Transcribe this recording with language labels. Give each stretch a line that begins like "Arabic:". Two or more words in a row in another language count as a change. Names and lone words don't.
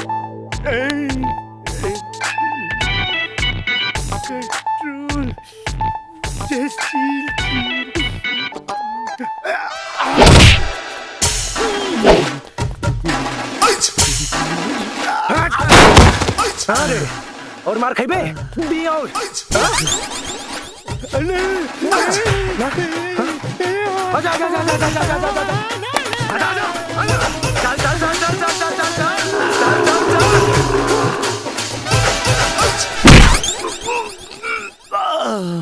Bhojpuri: कंट्रोल।
English: Just chill, chill.
Bhojpuri: अरे और मार खाइबे दी और आजा आजा आजा आजा आजा आजा चल चल चल चल चल चल चल चल।